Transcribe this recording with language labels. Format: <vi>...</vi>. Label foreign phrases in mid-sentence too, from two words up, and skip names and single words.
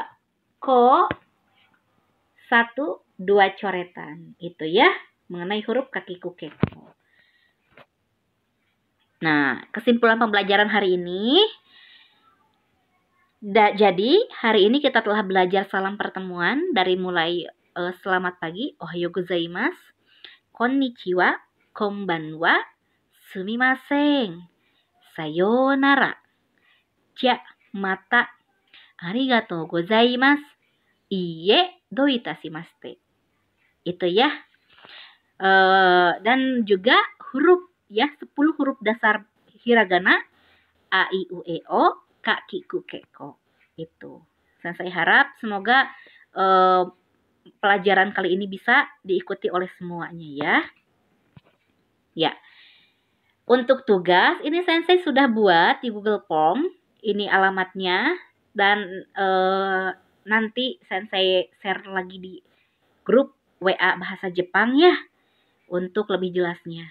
<id>Ko 1 2 coretan. Itu ya mengenai huruf</id> <ja>かきくけこ.</ja> <id>Nah, kesimpulan pembelajaran hari ini. Jadi, hari ini kita telah belajar salam pertemuan dari mulai selamat pagi,</id> <ja>おはようございます、こんにちは、こんばんは、すみません、さようなら、じゃ、また、ありがとうございます、いいえ、どういたしまして.</ja> <id>Itu ya. Dan juga huruf ya, 10 huruf dasar hiragana,</id> <ja>あ、い、う、え、お, かきくけこ. Itu.</ja> <id>Dan saya harap semoga pelajaran kali ini bisa diikuti oleh semuanya ya. Ya. Untuk tugas ini Sensei sudah buat di Google Form. Ini alamatnya dan nanti Sensei share lagi di grup WA bahasa Jepang ya untuk lebih jelasnya.</id>